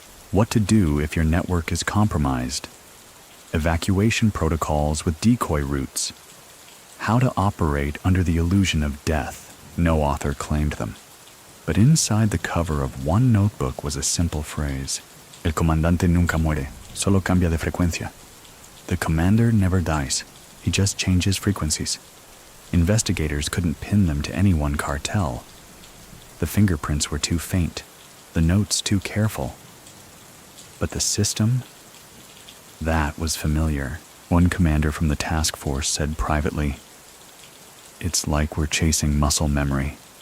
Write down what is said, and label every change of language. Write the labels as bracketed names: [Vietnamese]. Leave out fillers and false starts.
[English] What to do if your network is compromised. Evacuation protocols with decoy routes. How to operate under the illusion of death. No author claimed them. But inside the cover of one notebook was a simple phrase. [Spanish] El comandante nunca muere, solo cambia de frecuencia. [English] The commander never dies. He just changes frequencies. Investigators couldn't pin them to any one cartel. The fingerprints were too faint, the notes too careful. But the system? That was familiar. One commander from the task force said privately, "It's like we're chasing muscle memory.